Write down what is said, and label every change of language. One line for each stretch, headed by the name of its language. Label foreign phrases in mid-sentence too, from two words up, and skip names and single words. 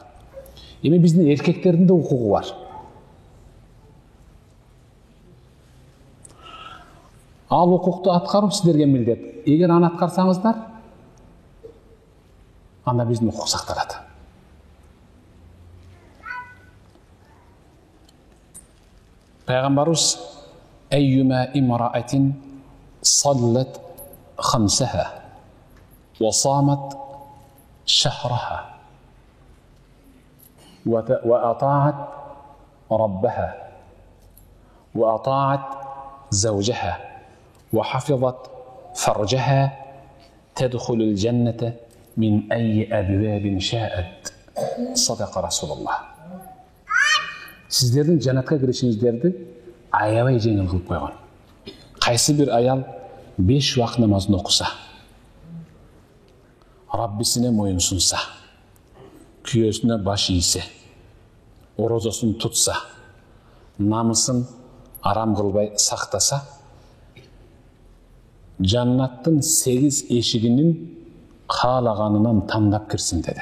Kyrgyz: Эми биздин эркектердин да укугу бар. Ал укукту аткаруу сиздерге милдет. Эгер аны аткарсаңыздар, анда биздин укук сакталат.
Arabic: Пайгамбарыбыз أيما امرأة صلت خمسها وصامت شهرها وأطاعت ربها وأطاعت زوجها وحفظت فرجها تدخل الجنة من أي أبواب شاءت. صدق رسول الله.
Kyrgyz: Сиздердин жанатка киришиңиздерди аябай жеңил кылып койгон. Кайсы бир аял 5 убакыт намазын окуса, Раббисине моюн сунса, күйөөсүнө баш ийсе, орозосун тутса, намысын арам кылбай сактаса, жаннаттын 8 эшигинин каалаганынан тандап кирсин деди.